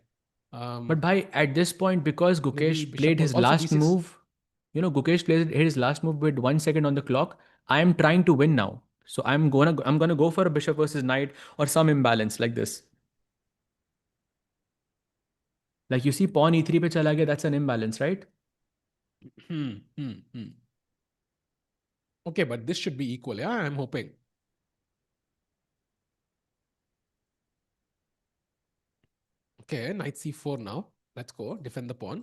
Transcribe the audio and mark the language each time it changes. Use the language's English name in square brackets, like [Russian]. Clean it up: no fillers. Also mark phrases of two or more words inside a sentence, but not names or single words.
[English] but by at this point, because Maybe Gukesh bishop played his also last d6. move, Gukesh played his last move with 1 second on the clock. I am trying to win now, so I'm gonna go for a bishop versus knight or some imbalance like this. Like you see, [Hindi] पॉन e3 पे चला गया, [English] that's an imbalance, right? Hmm. Okay, but this should be equal. Yeah, I'm hoping. Okay, knight c4 now. Let's go. Defend the pawn.